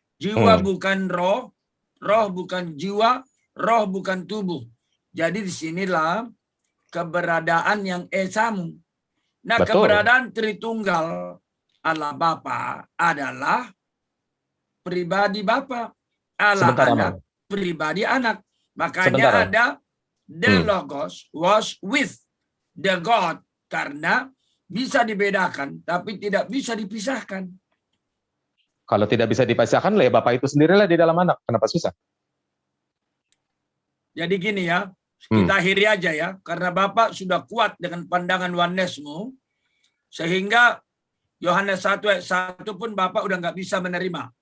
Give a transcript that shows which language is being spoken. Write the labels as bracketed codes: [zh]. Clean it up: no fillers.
[id] Jiwa bukan roh, roh bukan jiwa, roh bukan tubuh. Jadi disinilah keberadaan yang esamu. Nah, betul. keberadaan Tritunggal Allah Bapa adalah pribadi Bapa. Allah Anak, pribadi Anak. Makanya ada [en] the Logos was with the God. [id] Karena bisa dibedakan, tapi tidak bisa dipisahkan. Kalau tidak bisa dipisahkan, ya Bapak itu sendirilah di dalam Anak. Kenapa susah? Jadi gini ya, kita akhiri aja ya, karena Bapak sudah kuat dengan pandangan oneness-mu, sehingga Yohanes 1 ayat 1 pun Bapak udah nggak bisa menerima.